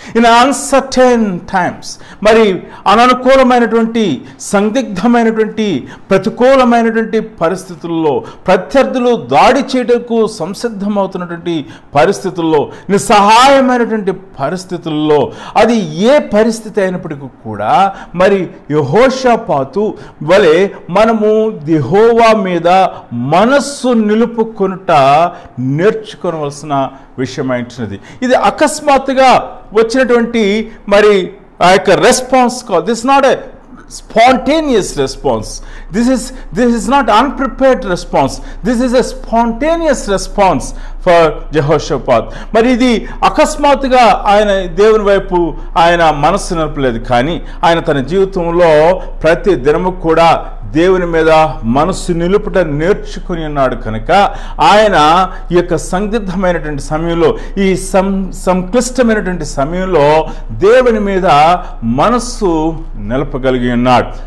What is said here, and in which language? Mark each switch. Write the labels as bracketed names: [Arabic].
[English] in uncertain times, [Telugu] మరి అననుకూలమైనటువంటి సందిగ్ధమైనటువంటి ప్రతికూలమైనటువంటి పరిస్థితుల్లో, ప్రత్యర్థులు దాడి చేయటకు సంసిద్ధమవుతున్నటువంటి పరిస్థితుల్లో, నిస్సహాయమైనటువంటి పరిస్థితుల్లో, అది ఏ పరిస్థితి అయినప్పటికీ కూడా మరి యెహోషాపాతు వలె మనము యెహోవా మీద మనస్సు నిలుపుకొనుట నేర్చుకోవలసిన విషయమైనది. ఇది అకస్మాత్తుగా వచ్చినటువంటి మరి ఆ యొక్క రెస్పాన్స్ కాదు. [English] This not a spontaneous response. This is not unprepared response. This is a spontaneous response for Jehoshaphat. [Telugu] మరి ఇది అకస్మాత్తుగా ఆయన దేవుని వైపు ఆయన మనస్సు నిలపలేదు, కానీ ఆయన తన జీవితంలో ప్రతి దినము కూడా దేవుని మీద మనస్సు నిలుపుట నేర్చుకుని ఉన్నాడు కనుక ఆయన ఈ యొక్క సందిగ్ధమైనటువంటి సమయంలో, ఈ సంక్లిష్టమైనటువంటి సమయంలో దేవుని మీద మనస్సు నిలపగలిగి ఉన్నాడు.